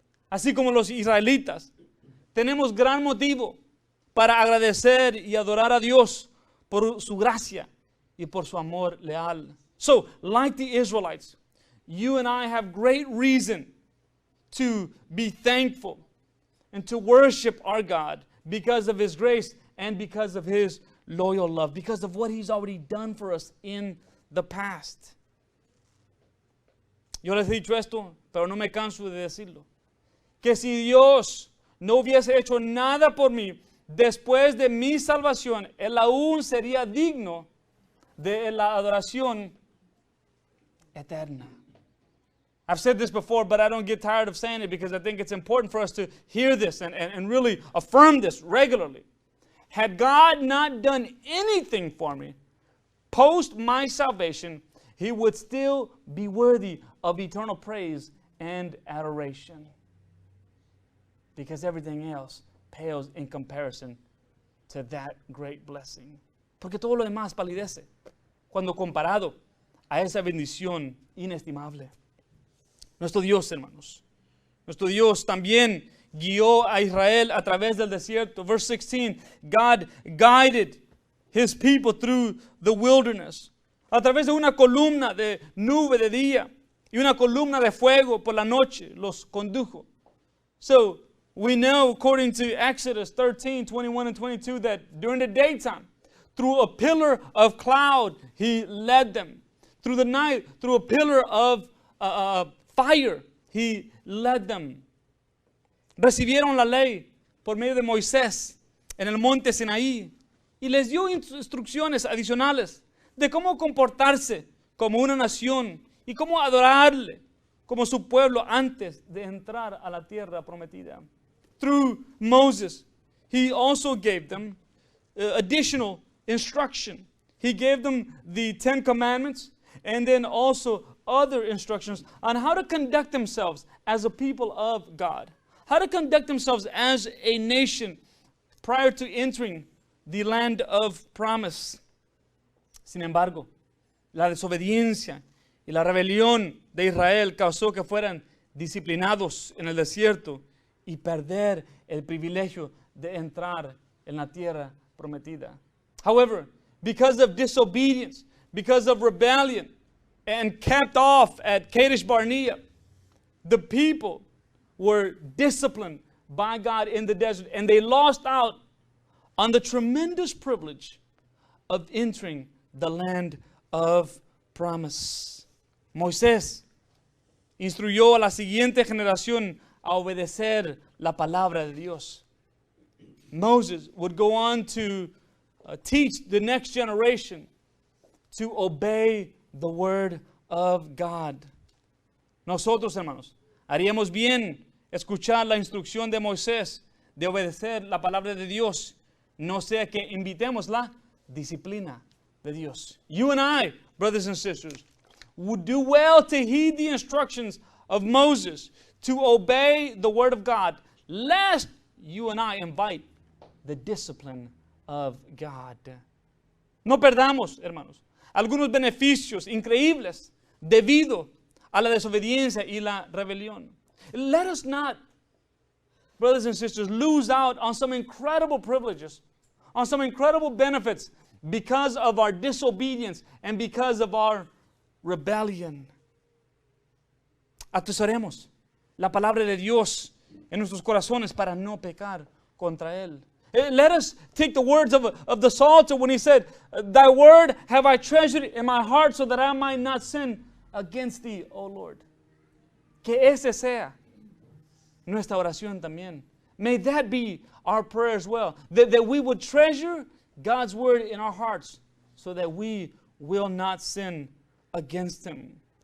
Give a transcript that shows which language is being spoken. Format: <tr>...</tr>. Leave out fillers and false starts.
<es>Así como los israelitas, tenemos gran motivo para agradecer y adorar a Dios por su gracia y por su amor leal.</es> <en>So, like the Israelites, you and I have great reason to be thankful and to worship our God because of His grace and because of His loyal love, because of what He's already done for us in the past.</en> <es>Yo les he dicho esto, pero no me canso de decirlo. Que si Dios no hubiese hecho nada por mí después de mi salvación, Él aún sería digno de la adoración eterna.</es> <en>I've said this before, but I don't get tired of saying it because I think it's important for us to hear this and really affirm this regularly. Had God not done anything for me post my salvation, He would still be worthy of eternal praise and adoration. Because everything else pales in comparison to that great blessing.</en> <es>Porque todo lo demás palidece cuando comparado a esa bendición inestimable. Nuestro Dios, hermanos, nuestro Dios también guió a Israel a través del desierto.</es> <en>Verse 16, God guided His people through the wilderness.</en> <es>A través de una columna de nube de día y una columna de fuego por la noche los condujo.</es> <en>So, we know, according to Exodus 13, 21 and 22, that during the daytime, through a pillar of cloud, He led them. Through the night, through a pillar of fire, He led them.</en> <es>Recibieron la ley por medio de Moisés en el monte Sinaí y les dio instrucciones adicionales de cómo comportarse como una nación y cómo adorarle como su pueblo antes de entrar a la tierra prometida.</es> <en>Through Moses, He also gave them additional instruction. He gave them the 10 Commandments and then also other instructions on how to conduct themselves as a people of God. How to conduct themselves as a nation prior to entering the land of promise.</en> <es>Sin embargo, la desobediencia y la rebelión de Israel causó que fueran disciplinados en el desierto y perder el privilegio de entrar en la tierra prometida.</es> <en>However, because of disobedience, because of rebellion, and camped off at Kadesh Barnea, the people were disciplined by God in the desert, and they lost out on the tremendous privilege of entering the land of promise.</en> <es>Moisés instruyó a la siguiente generación a obedecer la palabra de Dios.</es> <en>Moses would go on to teach the next generation to obey the word of God.</en> <es>Nosotros, hermanos, haríamos bien escuchar la instrucción de Moisés de obedecer la palabra de Dios, no sea que invitemos la disciplina de Dios.</es> <en>You and I, brothers and sisters, would do well to heed the instructions of Moses to obey the word of God, lest you and I invite the discipline of God.</en> <es>No perdamos, hermanos, algunos beneficios increíbles debido a la desobediencia y la rebelión.</es> <en>Let us not, brothers and sisters, lose out on some incredible privileges, on some incredible benefits because of our disobedience and because of our rebellion.</en> <es>Atesoremos la palabra de Dios en nuestros corazones para no pecar contra Él.</es> <en>Let us take the words of the Psalter when he said, Thy word have I treasured in my heart so that I might not sin against Thee, O Lord.</en> <es>Que ese sea nuestra oración también.</es> <en>May that be our prayer as well. That we would treasure God's word in our hearts so that we will not sin against Him.</en>